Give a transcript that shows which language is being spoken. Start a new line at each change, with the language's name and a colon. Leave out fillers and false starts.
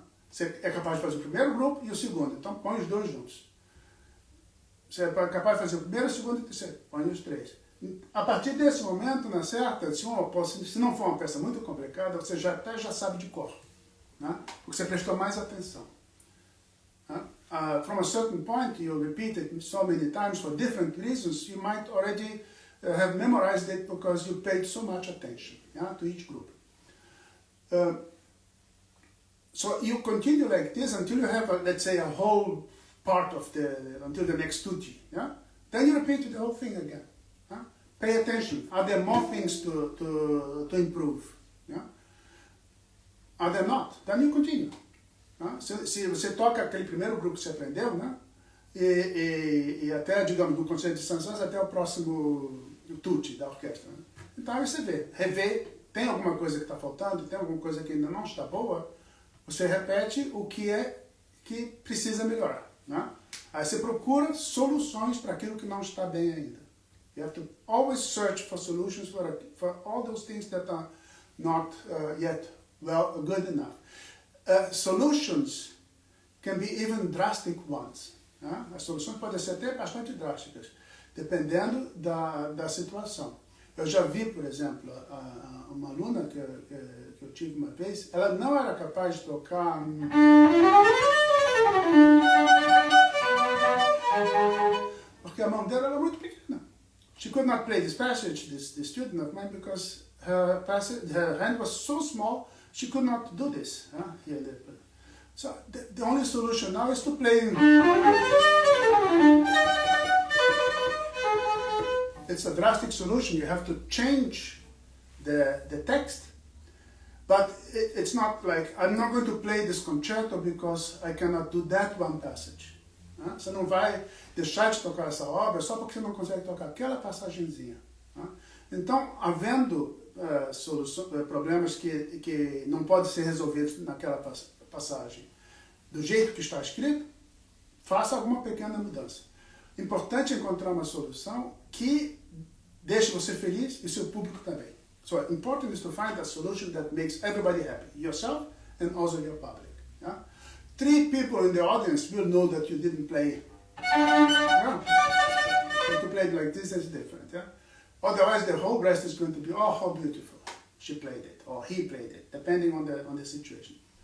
Portuguese: Você é capaz de fazer o primeiro grupo e o segundo, então põe os 2 juntos. Você é capaz de fazer o primeiro, o segundo e o terceiro, põe os 3. A partir desse momento, na certa, se não for uma peça muito complicada, você até já sabe de cor, porque você prestou mais atenção.
English: From a certain point, you repeat it so many times for different reasons, you might already have memorized it because you paid so much attention to each group. So you continue like this until you have, let's say, a whole part of until the next tutti. Then you repeat the whole thing again. Pay attention. Are there more things to improve? Are there not? Then you continue.
Portuguese: Se você toca aquele primeiro grupo que você aprendeu, e até, digamos, do concerto de Saint-Saëns até o próximo tutti da orquestra. Então aí você revê, tem alguma coisa que está faltando, tem alguma coisa que ainda não está boa, você repete o que precisa melhorar. Aí você procura soluções para aquilo que não está bem ainda.
English: You have to always search for solutions for all those things that are not yet good enough. Solutions can be even drastic ones.
Portuguese: As soluções podem ser até bastante drásticas, dependendo da situação. Eu já vi, por exemplo, uma aluna que eu tive uma vez, ela não era capaz de tocar... porque a mão dela era muito pequena.
English: She could not play this passage, this student of mine, because her hand was so small, she could not do this. So the only solution now is to play. It's a drastic solution. You have to change the text. But it's not like, I'm not going to play this concerto because I cannot do that one passage.
Portuguese: Você não vai deixar de tocar essa obra só porque você não consegue tocar aquela passagenzinha. Então, havendo problemas que não podem ser resolvidos naquela passagem do jeito que está escrito, faça alguma pequena mudança. Importante encontrar uma solução que deixe você feliz e seu público também.
English: So important is to find a solution that makes everybody happy, yourself and also your public. Yeah? 3 people in the audience will know that you didn't play. Yeah? If you played like this, it's different. Yeah? Otherwise, the whole rest is going to be, oh, how beautiful she played it, or he played it, depending on the situation.